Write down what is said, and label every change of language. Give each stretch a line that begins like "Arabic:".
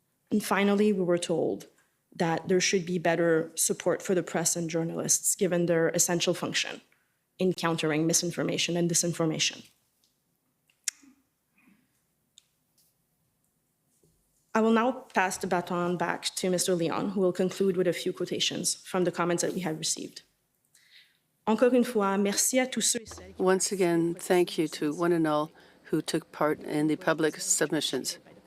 English: And finally, we were told that there should be better support for the press and journalists, given their essential function in countering misinformation and disinformation. I will now pass the baton back to Mr. Leon, who will conclude with a few quotations from the comments that we have received.
French: Encore une fois, merci à tous ceux et celles.
English: Once again, thank you to one and all who took part in the public submissions.